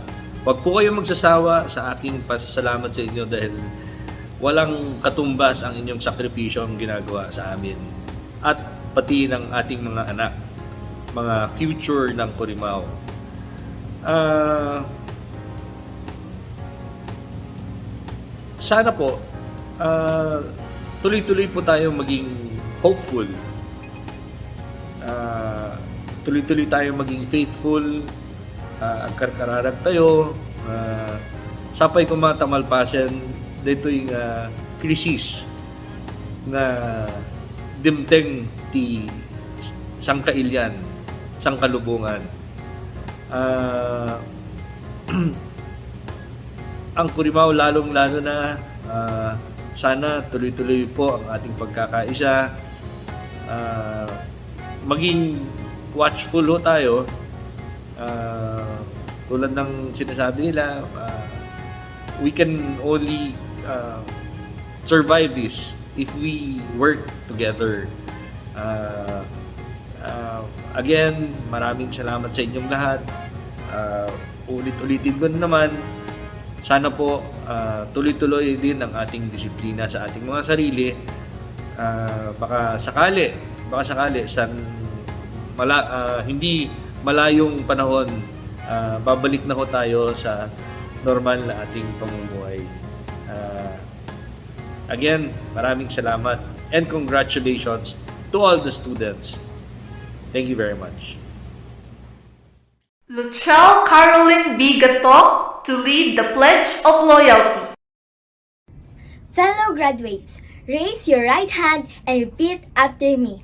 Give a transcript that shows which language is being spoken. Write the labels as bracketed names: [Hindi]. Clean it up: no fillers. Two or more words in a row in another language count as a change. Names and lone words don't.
[Filipino] Huwag po kayong magsasawa sa aking pasasalamat sa inyo dahil walang katumbas ang inyong sakripisyo ang ginagawa sa amin at pati ng ating mga anak, mga future ng Corimao. Sana po tuloy-tuloy po tayong maging hopeful. Tuloy-tuloy tayong maging faithful. [Iloko] Agkarkararag tayo. Sapay ko matamalpasan dito yung krisis na dimteng ti sangkailyan, sangkalubungan. [Filipino] Ang Corimao lalong-lalo na sana tuloy-tuloy po ang ating pagkakaisa. Maging watchful ho tayo. Tulad ng sinasabi nila, [English] we can only survive this if we work together. Again, [Filipino] maraming salamat sa inyong lahat. Ulit-ulitin ko naman, sana po tuloy-tuloy din ang ating disiplina sa ating mga sarili. Baka sakali hindi malayong panahon, babalik na ho tayo sa normal na ating pamumuhay. [English] Again, [Filipino] maraming salamat [English] and congratulations to all the students. Thank you very much. Luchelle Caroline B. Gatok to lead the Pledge of Loyalty. Fellow graduates, raise your right hand and repeat after me.